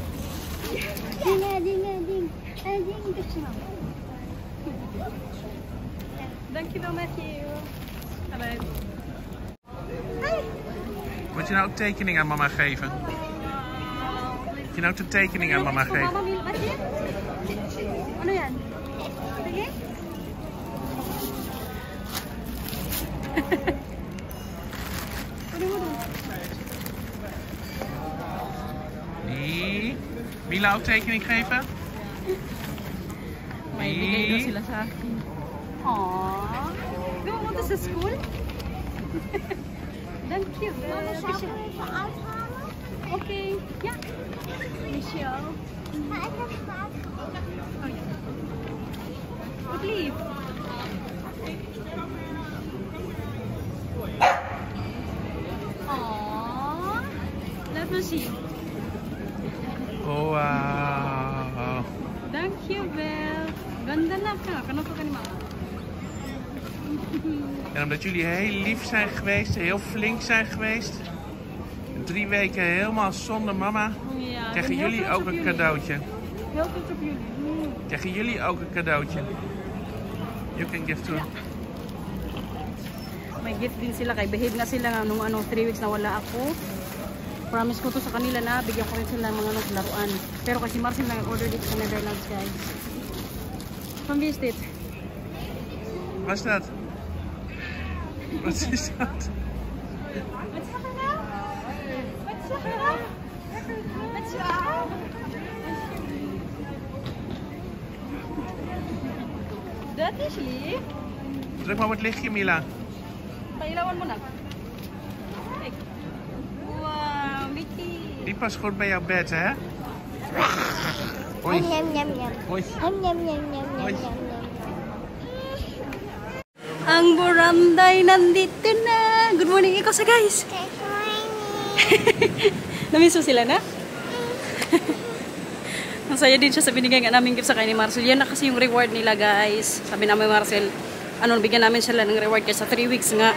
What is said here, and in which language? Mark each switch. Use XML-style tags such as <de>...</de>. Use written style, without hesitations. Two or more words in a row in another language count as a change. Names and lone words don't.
<nl>Ding. Dankjewel Matthew. Moet je nou ook tekening aan mama geven? Moet je nou ook de tekening aan mama geven?</nl> <tl>Ano yan? Sige?</tl> <nl>Nee. Mila ook tekening geven?</nl> <tl>May bigay daw sila sa akin. Aww. Go mo to sa school?</tl> <en>Thank you. Okay. Yeah. Michelle. Leave. Aww. Let me see. Oh, wow. Thank you,</en> <tl>Belle. Ganda na ka. Kano ka ni mama?</tl> <nl>En omdat jullie heel lief zijn geweest, heel flink zijn geweest. 3 weken helemaal zonder mama. Ja, Krijgen jullie ook een cadeautje. Heel trots op jullie. Krijgen jullie ook een cadeautje.</nl> <en>You can give to.</en> <tl>May gift din sila kay behave na sila nga nung 3 weeks na wala ako. Promise ko to sa kanila na bigyan ko rin sila ng mga laruan. Pero kasi Marcel lang order dito sa Netherlands, guys.</tl> <en>Come visit.</en> <nl>Wat is dat? Wat is dat?</nl> <en>What's happening now? What's happening now? What's up?</en> <nl>Dat is lief. Druk maar op het lichtje, Mila.</nl> <tl>Pailawan mo na.</tl> <nl>Kijk.</nl> <en>Wow, Mickey.</en> <nl>Die past goed bij jouw bed, hè? Hoi. Yum yum yum. Hoi. Yum yum yum yum Hoi. yum yum.</nl> <tl>Ang buranday nandito na.</tl> <en>Good morning,</en> <tl>ikaw sa</tl> <en>guys. Good morning.</en> <tl>Namiss mo sila na? Ang saya din siya sa binigay nga namin gift sa kay ni Marcel. Yan na kasi yung reward nila, guys. Sabi namin Marcel, bigyan namin sila ng reward kasi sa 3 weeks nga.</tl>